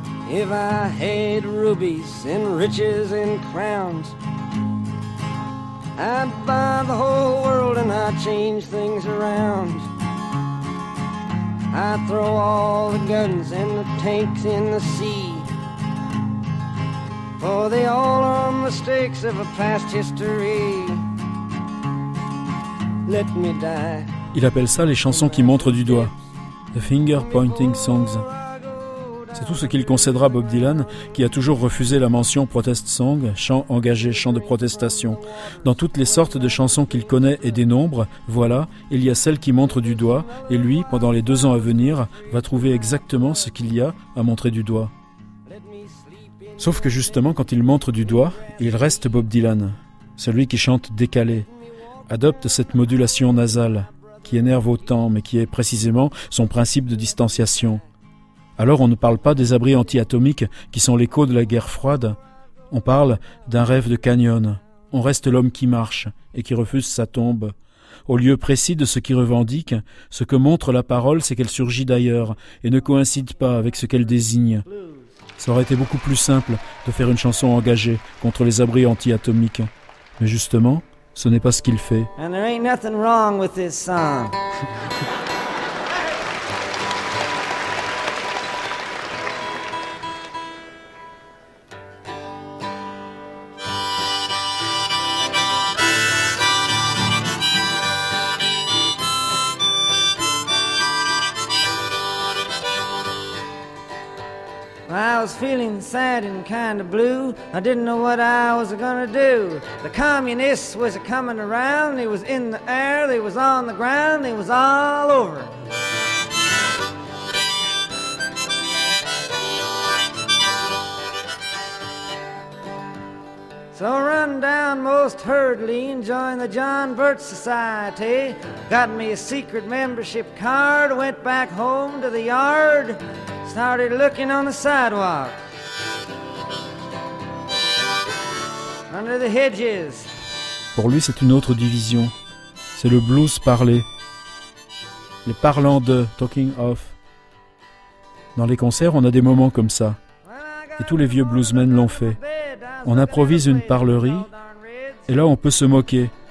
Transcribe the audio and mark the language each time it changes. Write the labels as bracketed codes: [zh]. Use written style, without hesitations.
[en] If I had rubies and riches and crowns, I'd buy the whole world and I'd change things around. I'd throw all the guns and the tanks in the sea, for they all are mistakes of a past history. Let me die. [fr] Il appelle ça les chansons qui montrent du doigt. [en] The finger pointing songs. [fr] C'est tout ce qu'il concédera Bob Dylan, qui a toujours refusé la mention protest song, chant engagé, chant de protestation. Dans toutes les sortes de chansons qu'il connaît et dénombre, voilà, il y a celle qui montre du doigt, et lui, pendant les 2 ans à venir, va trouver exactement ce qu'il y a à montrer du doigt. Sauf que justement, quand il montre du doigt, il reste Bob Dylan, celui qui chante décalé, adopte cette modulation nasale, qui énerve autant, mais qui est précisément son principe de distanciation. Alors on ne parle pas des abris anti-atomiques qui sont l'écho de la guerre froide. On parle d'un rêve de canyon. On reste l'homme qui marche et qui refuse sa tombe. Au lieu précis de ce qu'il revendique, ce que montre la parole, c'est qu'elle surgit d'ailleurs et ne coïncide pas avec ce qu'elle désigne. Ça aurait été beaucoup plus simple de faire une chanson engagée contre les abris anti-atomiques. Mais justement, ce n'est pas ce qu'il fait. [en] And there ain't nothing wrong with this song. I was feeling sad and kind of blue. I didn't know what I was gonna do. The communists was coming around. They was in the air, they was on the ground, they was all over. So I run down most hurriedly and joined the John Birch Society. Got me a secret membership card, went back home to the yard. Started looking on the sidewalk, under the hedges. [fr] Pour lui, c'est une autre division. C'est le blues parlé. Les parlants de, [en] talking of. [fr] Dans les concerts, on a des moments comme ça. Et tous les vieux bluesmen l'ont fait. On improvise une parlerie, et là, on peut se moquer.